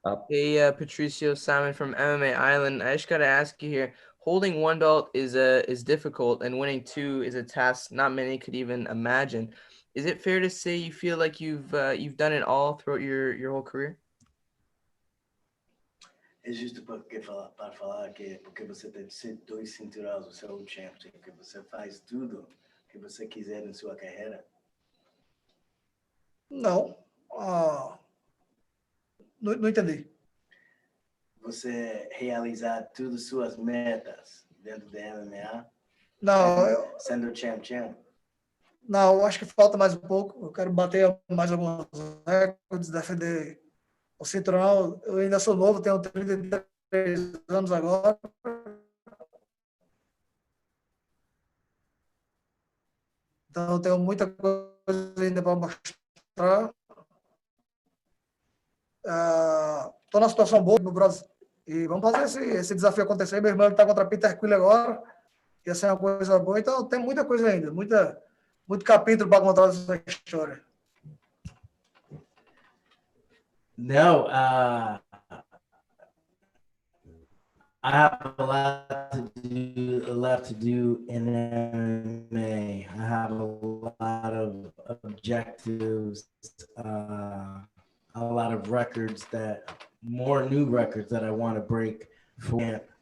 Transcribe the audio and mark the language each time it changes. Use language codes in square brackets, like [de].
[en] Hey, Patricio, Simon from MMA Island. I just got to ask you here. Holding one belt is difficult, and winning two is a task not many could even imagine. Is it fair to say you feel like you've done it all throughout your whole career? [pt] É justo para falar que porque você tem 2 cinturões, você é um champion, que você faz tudo que você quiser em sua carreira? Não. Não entendi. Você realizar todas suas metas dentro da MMA? Não, sendo champion? Não, eu acho que falta mais um pouco. Eu quero bater mais alguns recordes, defender o cinturão. Eu ainda sou novo, tenho 33 anos agora. Então, eu tenho muita coisa ainda para mostrar. Estou numa situação boa no Brasil. E vamos fazer esse desafio acontecer. Meu irmão está contra Peter Quille agora. Ia ser uma coisa boa. Então, tem muita coisa ainda. Muito capítulo para contar essa história. [en] No, I have a lot left to do in MMA. I have a lot of objectives, a lot of records more new records that I want to break for.